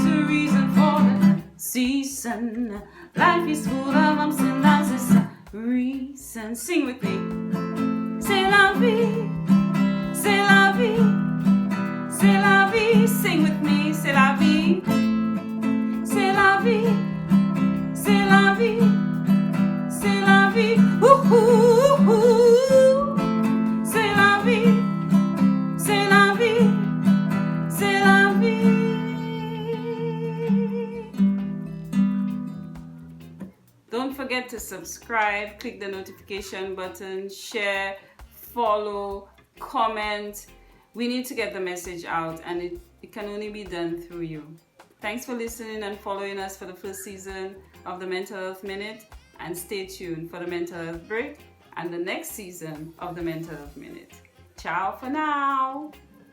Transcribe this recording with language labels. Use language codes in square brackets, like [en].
[en] reason. Life is full of ups and downs, it's a reason. Sing with me. [fr] C'est la vie, c'est la vie, c'est la vie. [en] Sing with me. [fr] C'est la vie, c'est la vie, c'est la vie, c'est la vie. Ooh, ooh, ooh. C'est la vie, c'est la vie, c'est la vie. [en] Don't forget to subscribe, click the notification button, share, follow, comment. We need to get the message out, and it can only be done through you. Thanks for listening and following us for the first season of the Mental Health Minute, and stay tuned for the Mental Health Break and the next season of the Mental Health Minute. Ciao for now.